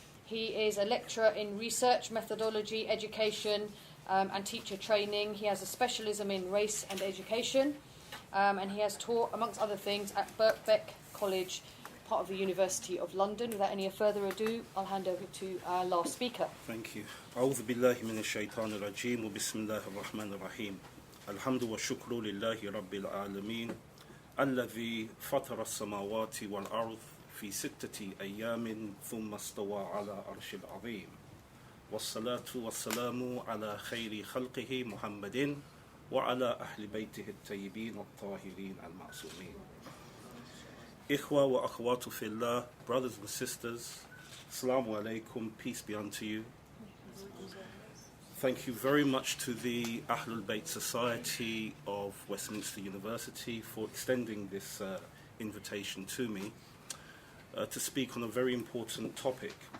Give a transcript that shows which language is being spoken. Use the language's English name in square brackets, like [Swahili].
[English] He is a lecturer in research, methodology, education, and teacher training. He has a specialism in race and education, and he has taught, amongst other things, at Birkbeck College, part of the University of London. Without any further ado, I'll hand over to our last speaker. Thank you. [Arabic] أعوذ بالله من الشيطان الرجيم وبسم الله الرحمن الرحيم. الحمد والشكر لله رب العالمين الذي فطر السماوات والأرض في 6 أيام ثم استوى على عرش العظيم والصلاة والسلام على خير خلقه محمد وعلى أهل بيته الطيبين الطاهرين المعصومين. إخوة وأخوات في الله, [English] brothers and sisters, Assalamu alaikum, peace be unto you. Thank you very much to the Ahlul Bayt Society of Westminster University for extending this invitation to me to speak on a very important topic.